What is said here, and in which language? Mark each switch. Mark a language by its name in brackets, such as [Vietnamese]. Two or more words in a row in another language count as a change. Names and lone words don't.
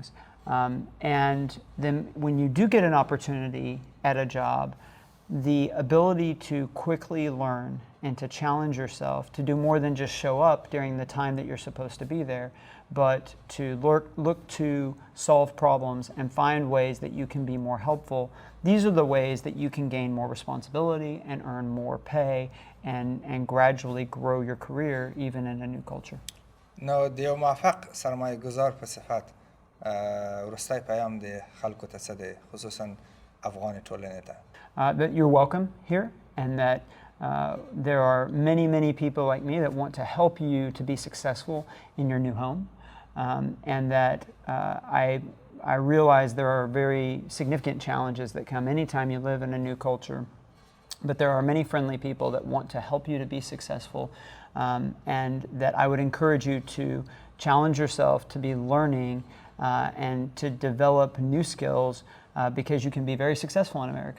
[English] And then when you do get an opportunity at a job, the ability to quickly learn and to challenge yourself to do more than just show up during the time that you're supposed to be there, but to look to solve problems and find ways that you can be more helpful. These are the ways that you can gain more responsibility and earn more pay and gradually grow your career even in a new culture. [Pashto] نو د یو موفق سرمایه گذار په صفت وروستی پیام د خلکو ته څه دی خصوصا افغان ټولنې ته [English] that you're welcome here and that there are many people like me that want to help you to be successful in your new home, and that I realize there are very significant challenges that come anytime you live in a new culture, but there are many friendly people that want to help you to be successful, and that I would encourage you to challenge yourself to be learning and to develop new skills because you can be very successful in America.